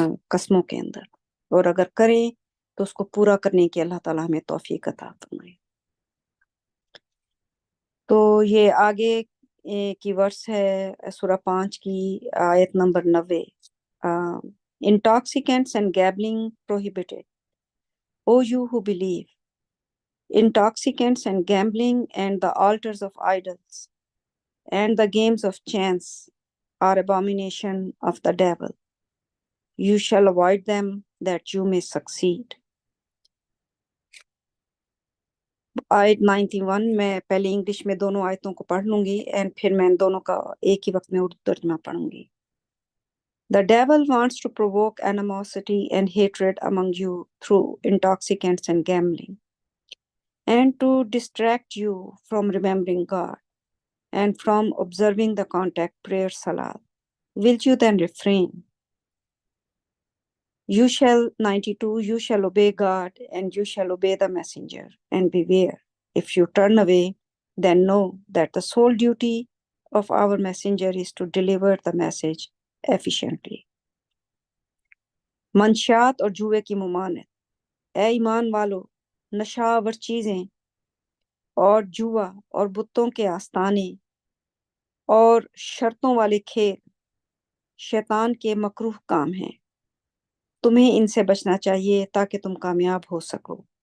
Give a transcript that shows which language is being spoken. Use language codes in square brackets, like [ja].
[ur] قسموں کے اندر، اور اگر کریں تو اس کو پورا کرنے کی اللہ تعالیٰ ہمیں توفیق عطا فرمائے۔ تو یہ آگے کی ورس ہے سورہ 5 کی آیت number 90۔ [en] Intoxicants and gambling prohibited. O you who believe, intoxicants and gambling and the altars of idols and the games of chance are abomination of the devil. You shall avoid them that you may succeed. [ur] آیت 91 میں پہلے English میں دونوں آیتوں کو پڑھ لوں گی، اینڈ پھر میں دونوں کا ایک ہی وقت میں اردو ترجمہ پڑھوں گی۔ [en] The devil wants to provoke animosity and hatred among you through intoxicants and gambling, and to distract you from remembering God and from observing the contact prayer salat. Will you then refrain? You shall, 92, you shall obey God and you shall obey the messenger, and beware. If you turn away, then know that the sole duty of our messenger is to deliver the message efficiently. [ur] منشیات اور جوئے کی ممانعت۔ اے ایمان والو، نشہ آور چیزیں اور جوا اور بتوں کے آستانے اور شرطوں والے کھیل شیطان کے مکروہ کام ہیں، تمہیں ان سے بچنا چاہیے تاکہ تم کامیاب ہو سکو۔